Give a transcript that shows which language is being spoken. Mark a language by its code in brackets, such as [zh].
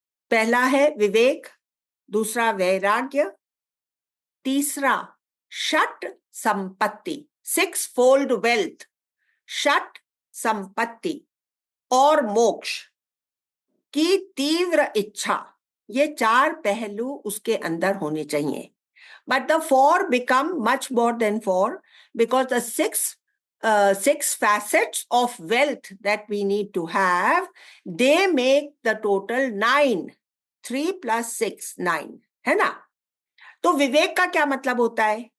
[hi] पहला है विवेक, दूसरा वैराग्य, तीसरा षट संपत्ति, [en] 6-fold wealth, [hi] षट संपत्ति और मोक्ष की तीव्र इच्छा। ये 4 पहलू उसके अंदर होने चाहिए। [en] But the 4 become much more than 4 because the 6 facets of wealth that we need to have, they make the total 9. [hi] 3 + 6 9 है ना। तो विवेक का क्या मतलब होता है?